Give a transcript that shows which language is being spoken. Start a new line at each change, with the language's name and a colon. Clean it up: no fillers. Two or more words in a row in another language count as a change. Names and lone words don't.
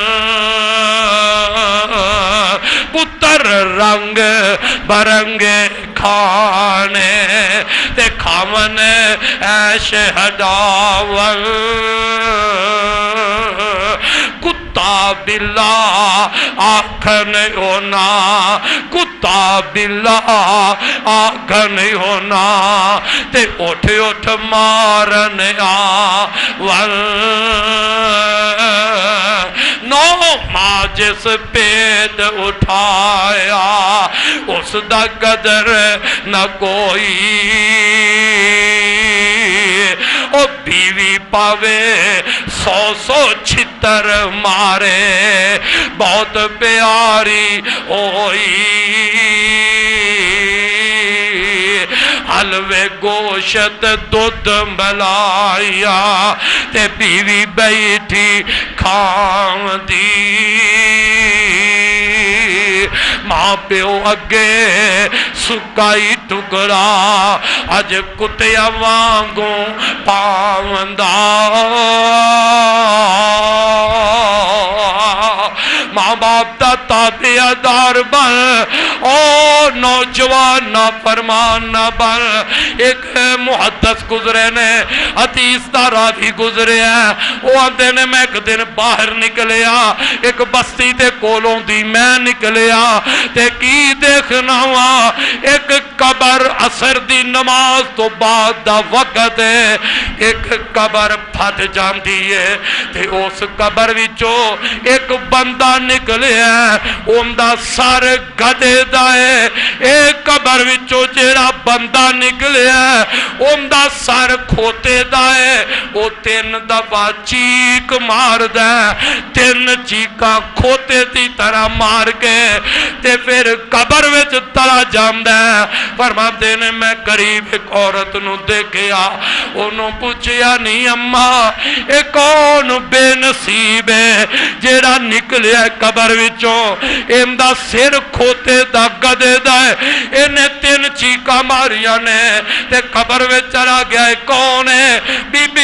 Punjabi: پتر رنگ برنگے کھانے تے کھاون ایش ہڈاون کتا بلا آکھن ہونا کتا بلا آکھن ہونا تے اٹھ اٹھ مارن آون نو ماں جس پیٹ اٹھایا اس دا قدر نہ کوئی او بیوی پاوے سو سو چھتر مارے بہت پیاری ہوئی حلوے گوشت دودھ ملایا تے بیوی بیٹھی کھان دی ماں پیو اگے سکائی ٹکڑا اج کتیا وانگوں پاوندا ماں باپ دا تابع دار بن او نوجوان نہ فرمان نہ بن ایک محدث گزرے نے حدیث دا راوی گزرے ہیں وہ آندے نے میں ایک دن باہر نکلیا ایک بستی تے کولوں دی میں نکلیا تے کی دیکھنا ہوا ایک قبر عصر دی نماز تو بعد دا وقت ہے ایک قبر پھٹ جاندی ہے تے اس قبر وچوں ایک بندہ نکلے ہے اوندا سر گدے دا ہے ایک قبر وچوں جیڑا بندہ نکلے ہے اوندا سر کھوتے دا ہے او 3 دفعہ چیک مار دا ہے 3 چیکاں کھوتے دی طرح مار کے تے پھر قبر وچ تلا جاندا ہے فرماتے نے میں قریب ایک عورت نو دیکھیا انہوں پوچھیا نہیں اماں اے کون بے نصیب ہے جیڑا نکلیا قبر وچوں ایندا سر کھوتے دا گدے دا ہے انہیں 3 چیکا ماریا نے تے قبر وچ چلا گیا ہے کون ہے بی بی